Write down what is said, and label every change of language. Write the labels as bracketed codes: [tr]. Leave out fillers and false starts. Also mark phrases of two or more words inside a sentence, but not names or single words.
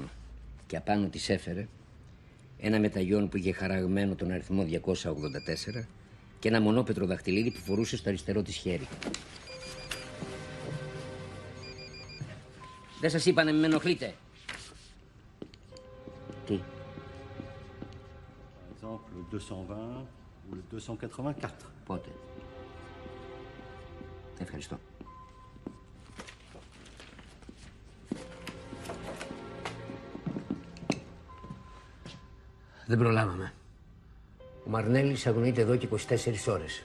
[el] Και απάνω της έφερε ένα μεταγιόν που είχε χαραγμένο τον αριθμό 284 και ένα μονόπετρο δαχτυλίδι που φορούσε στο αριστερό της χέρι. Δεν σας είπα να μην με ενοχλείτε. Τι? [fr] Par exemple, le 220 ou le 284. [el] Πότε? Ευχαριστώ. Δεν προλάβαμε. Ο Μαρνέλης αγωνείται εδώ και 24 ώρες.